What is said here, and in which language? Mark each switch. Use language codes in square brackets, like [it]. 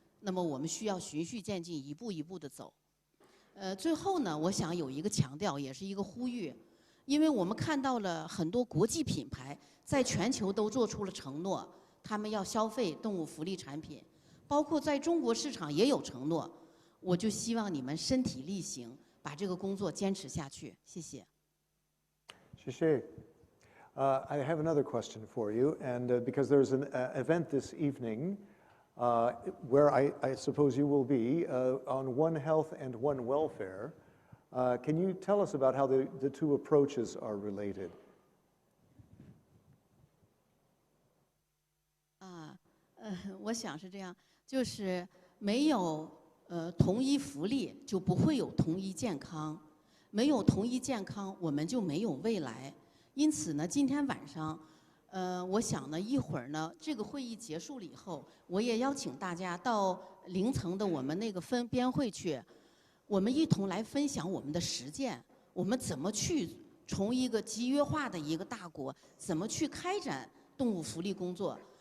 [zh] 那么我们需要循序渐进，一步一步地走。最后呢，我想有一个强调，也是一个呼吁，因为我们看到了很多国际品牌在全球都做出了承诺，他们要消费动物福利产品，包括在中国市场也有承诺。我就希望你们身体力行，把这个工作坚持下去。谢谢。谢谢。 [en] I have another question for you, and because there's an event this evening where I suppose you will be on One Health and One Welfare. Can you tell us about how the two approaches are related? [zh] 我想是这样，就是没有同一福利，就不会有同一健康；没有同一健康，我们就没有未来。因此呢，今天晚上，我想呢，一会儿呢，这个会议结束了以后，我也邀请大家到0层的我们那个编会去，我们一同来分享我们的实践，我们怎么去从一个集约化的一个大国，怎么去开展动物福利工作。